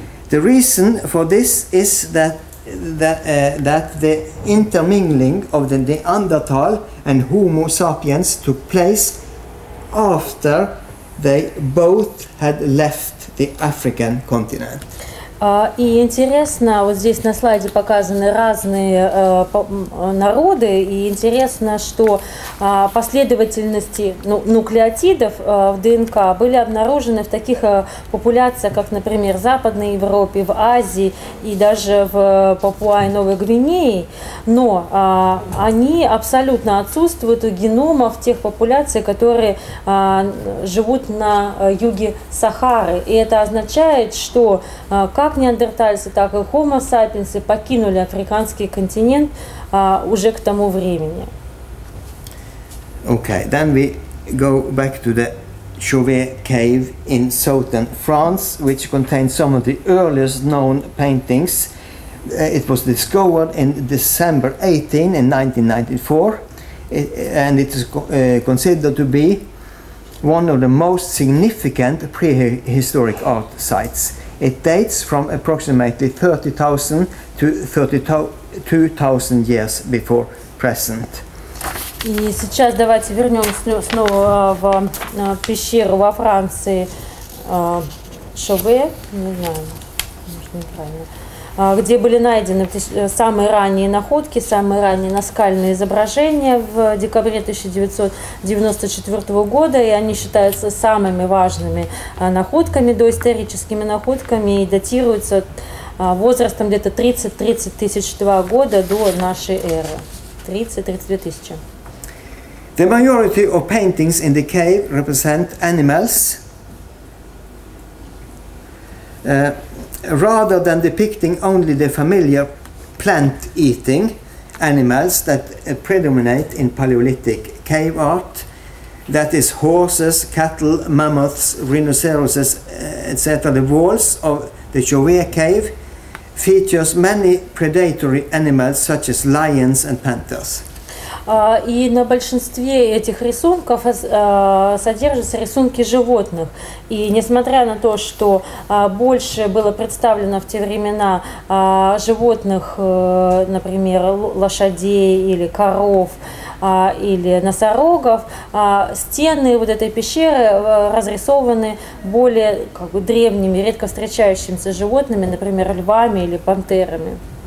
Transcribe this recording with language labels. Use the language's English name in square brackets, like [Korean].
[English] The reason for this is that the intermingling of the Neanderthal and Homo sapiens took place after they both had left the African continent. [Russian] И интересно, вот здесь на слайде показаны разные народы, и интересно, что последовательности нуклеотидов в ДНК были обнаружены в таких популяциях, как, например, в Западной Европе, в Азии и даже в Папуа и Новой Гвинее, но они абсолютно отсутствуют у геномов тех популяций, которые живут на юге Сахары. И это означает, что как как неандертальцы, так и Homo sapiens покинули африканский континент уже к тому времени. [English] Okay, then we go back to the Chauvet cave in southern France, which contains some of the earliest known paintings. It was discovered in December 18 in 1994, and it is considered to be one of the most significant prehistoric art sites. It dates from approximately 30,000 to 32,000 years before present. [Russian] И сейчас давайте вернемся снова в пещеру во Франции Шове, не знаю, может неправильно, где были найдены самые ранние находки, самые ранние наскальные изображения в декабре 1994 года, и они считаются самыми важными находками, доисторическими находками, и датируются возрастом где-то 30-30 тысяч года до нашей эры. 30-32 тысячи. [English] The majority of paintings in the cave represent animals rather than depicting only the familiar plant-eating animals that predominate in Paleolithic cave art, that is horses, cattle, mammoths, rhinoceroses, etc. The walls of the Chauvet cave features many predatory animals such as lions and panthers. [Russian] И на большинстве этих рисунков содержатся рисунки животных. И несмотря на то, что больше было представлено в те времена животных, например, лошадей или коров, или носорогов, стены вот этой пещеры разрисованы более древними, редко встречающимися животными, например, львами или пантерами.